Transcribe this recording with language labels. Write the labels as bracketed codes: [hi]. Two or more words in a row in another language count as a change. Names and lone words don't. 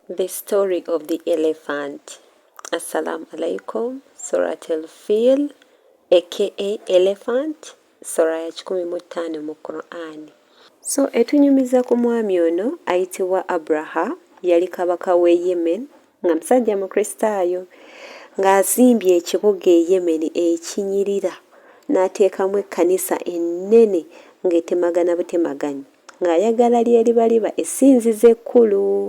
[en] The story of the elephant. [ar] السلام عليكم. [lg] Surat Al-fil, [en] aka elephant, [lg] sura ya 15 mu Qur'an. So etunyumiza ku mwami ono ayitibwa Abraha, yali kabaka w'e Yemen, nga musajja mukristaayo, ng'azimbye ekibuga e Yemen ekinyirira, n'ateekamu ekkanisa ennene ng'etemagana butemaganye, ng'ayagala lyeriba essinzizo ekkulu.